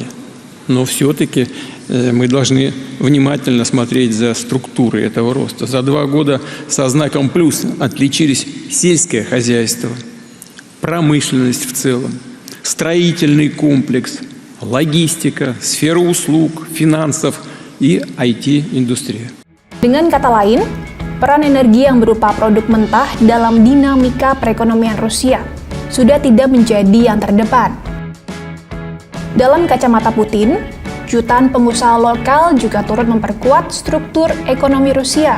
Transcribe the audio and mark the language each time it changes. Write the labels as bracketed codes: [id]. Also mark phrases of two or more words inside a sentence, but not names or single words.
[ru] Но все-таки мы должны внимательно смотреть за структурой этого роста. За 2 года со знаком плюс отличились сельское хозяйство, промышленность в целом, строительный комплекс, логистика, сфера услуг, финансов и IT-индустрия. [id] Dengan kata lain, peran energi yang berupa produk mentah dalam dinamika perekonomian Rusia sudah tidak menjadi yang terdepan. Dalam kacamata Putin, jutaan pengusaha lokal juga turut memperkuat struktur ekonomi Rusia.